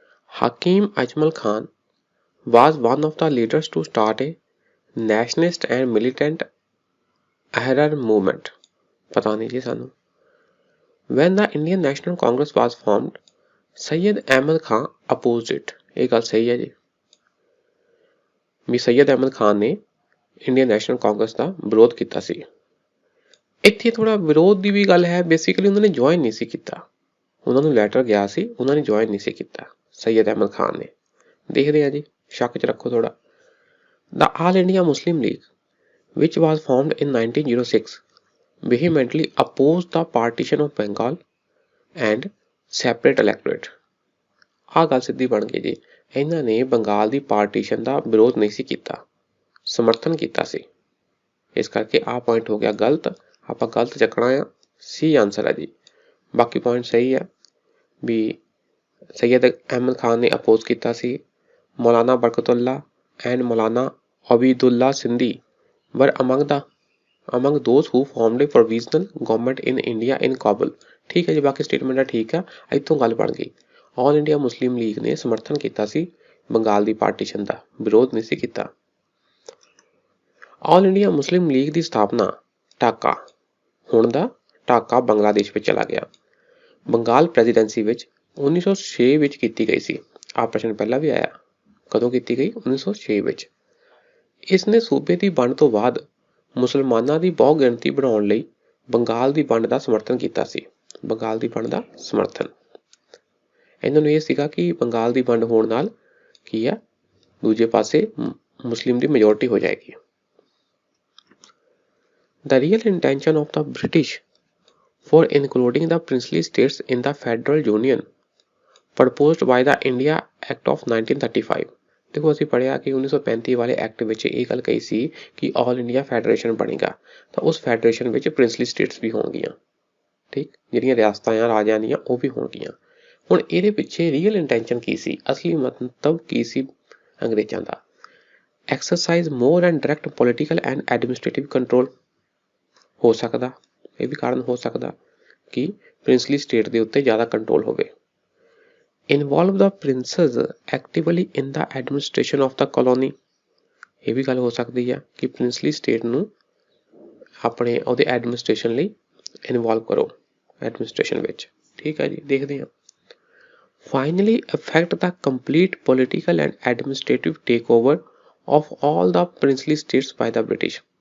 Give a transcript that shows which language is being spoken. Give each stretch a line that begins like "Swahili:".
English: Hakim Ajmal Khan was one of the leaders to start a nationalist and militant Ahrar movement।
Punjabi: पता नहीं जी सानू।
English: When the Indian National Congress was formed, Sayyid Ahmad Khan opposed it।
Punjabi: ਇਹ ਗੱਲ ਸਹੀ ਹੈ ਜੀ ਵੀ ਸੈयद ਅਹਿਮਦ ਖਾਨ ਨੇ Indian national Congress ਦਾ ਵਿਰੋਧ ਕੀਤਾ ਸੀ। ਇੱਥੇ ਥੋੜਾ ਵਿਰੋਧ ਦੀ ਵੀ ਗੱਲ ਹੈ, ਬੇਸਿਕਲੀ ਉਹਨਾਂ ਨੇ ਜੁਆਇਨ ਨਹੀਂ ਸੀ ਕੀਤਾ, ਉਹਨਾਂ ਨੂੰ ਲੈਟਰ ਗਿਆ ਸੀ, ਉਹਨਾਂ ਨੇ ਜੁਆਇਨ ਨਹੀਂ ਸੀ ਕੀਤਾ ਸੈयद ਅਹਿਮਦ ਖਾਨ ਨੇ। ਦੇਖਦੇ ਹਾਂ ਜੀ, ਸ਼ੱਕ 'ਚ ਰੱਖੋ ਥੋੜਾ।
English: The All India Muslim League, which was formed in 1906, vehemently opposed the partition of Bengal and separate electorate।
Punjabi: ਆਹ ਗੱਲ ਸਿੱਧੀ ਬਣ ਗਈ ਜੀ। ਇਹਨਾਂ ਨੇ ਬੰਗਾਲ ਦੀ ਪਾਰਟੀਸ਼ਨ ਦਾ ਵਿਰੋਧ ਨਹੀਂ ਸੀ ਕੀਤਾ, ਸਮਰਥਨ ਕੀਤਾ ਸੀ। ਇਸ ਕਰਕੇ ਆਹ ਪੁਆਇੰਟ ਹੋ ਗਿਆ ਗਲਤ, ਆਪਾਂ ਗਲਤ ਚੱਕਣਾ ਆ। ਸੀ ਆਂਸਰ ਹੈ ਜੀ। ਬਾਕੀ ਪੁਆਇੰਟ ਸਹੀ ਹੈ ਵੀ ਸੈयद ਅਹਿਮਦ ਖਾਨ ਨੇ ਅਪੋਜ਼ ਕੀਤਾ ਸੀ।
English: Maulana Barkatullah and Maulana Abidullah Sindhi were among those who formed a provisional government in India in Kabul।
Punjabi: ਠੀਕ ਹੈ ਜੀ, ਬਾਕੀ ਸਟੇਟਮੈਂਟ ਆ ਠੀਕ ਆ। ਇੱਥੋਂ ਗੱਲ ਬਣ ਗਈ, ਆਲ ਇੰਡੀਆ ਮੁਸਲਿਮ ਲੀਗ ਨੇ ਸਮਰਥਨ ਕੀਤਾ ਸੀ ਬੰਗਾਲ ਦੀ ਪਾਰਟੀਸ਼ਨ ਦਾ, ਵਿਰੋਧ ਨਹੀਂ ਸੀ ਕੀਤਾ। ਆਲ ਇੰਡੀਆ ਮੁਸਲਿਮ ਲੀਗ ਦੀ ਸਥਾਪਨਾ ਢਾਕਾ, ਹੁਣ ਦਾ ਢਾਕਾ ਬੰਗਲਾਦੇਸ਼ ਵਿੱਚ ਚਲਾ ਗਿਆ, ਬੰਗਾਲ ਪ੍ਰੈਜ਼ੀਡੈਂਸੀ ਵਿੱਚ 1906 ਵਿੱਚ ਕੀਤੀ ਗਈ ਸੀ। ਆਹ ਪ੍ਰਸ਼ਨ ਪਹਿਲਾਂ ਵੀ ਆਇਆ, ਕਦੋਂ ਕੀਤੀ ਗਈ? 1906 ਵਿੱਚ। ਇਸ ਨੇ ਸੂਬੇ ਦੀ ਵੰਡ ਤੋਂ ਬਾਅਦ ਮੁਸਲਮਾਨਾਂ ਦੀ ਬਹੁ ਗਿਣਤੀ ਬਣਾਉਣ ਲਈ ਬੰਗਾਲ ਦੀ ਵੰਡ ਦਾ ਸਮਰਥਨ ਕੀਤਾ ਸੀ। ਬੰਗਾਲ ਦੀ ਵੰਡ ਦਾ ਸਮਰਥਨ, ਇਹਨਾਂ ਨੂੰ ਇਹ ਸੀਗਾ ਕਿ ਬੰਗਾਲ ਦੀ ਵੰਡ ਹੋਣ ਨਾਲ ਕੀ ਆ, ਦੂਜੇ ਪਾਸੇ ਮੁਸਲਿਮ ਦੀ ਮੈਜੋਰਟੀ ਹੋ ਜਾਏਗੀ।
English: The real intention of the British for including the princely states in the Federal Union proposed by the India Act of 1935।
Punjabi: ਦੇਖੋ ਅਸੀਂ ਪੜ੍ਹਿਆ ਕਿ 1935 ਵਾਲੇ ਐਕਟ ਵਿੱਚ ਇਹ ਗੱਲ ਕਹੀ ਸੀ ਕਿ ਆਲ ਇੰਡੀਆ ਫੈਡਰੇਸ਼ਨ ਬਣੇਗਾ, ਤਾਂ ਉਸ ਫੈਡਰੇਸ਼ਨ ਵਿੱਚ ਪ੍ਰਿੰਸਲੀ ਸਟੇਟਸ ਵੀ ਹੋਣਗੀਆਂ। ਠੀਕ, ਜਿਹੜੀਆਂ ਰਿਆਸਤਾਂ ਆ ਰਾਜਾਂ ਦੀਆਂ ਉਹ ਵੀ ਹੋਣਗੀਆਂ। ਹੁਣ ਇਹਦੇ ਪਿੱਛੇ ਰੀਅਲ ਇੰਟੈਂਸ਼ਨ ਕੀ ਸੀ, ਅਸਲੀ ਮਤਲਬ ਕੀ ਸੀ ਅੰਗਰੇਜ਼ਾਂ ਦਾ?
English: exercise more and direct political and administrative control
Punjabi: ਹੋ ਸਕਦਾ, ਇਹ ਵੀ ਕਾਰਨ ਹੋ ਸਕਦਾ ਕਿ ਪ੍ਰਿੰਸਲੀ ਸਟੇਟ ਦੇ ਉੱਤੇ ਜ਼ਿਆਦਾ ਕੰਟਰੋਲ ਹੋਵੇ।
English: involve the princes actively in the administration of the colony,
Punjabi: ਇਹ ਵੀ ਗੱਲ ਹੋ ਸਕਦੀ ਆ ਕਿ ਪ੍ਰਿੰਸਲੀ ਸਟੇਟ ਨੂੰ ਆਪਣੇ ਉਹਦੇ ਐਡਮਿਨਿਸਟ੍ਰੇਸ਼ਨ ਲਈ ਇਨਵੋਲਵ ਕਰੋ ਐਡਮਿਨਿਸਟ੍ਰੇਸ਼ਨ ਵਿੱਚ। ਠੀਕ ਹੈ ਜੀ, ਦੇਖਦੇ ਹਾਂ।
English: Finally affect the complete political and administrative takeover of all the princely states by the British।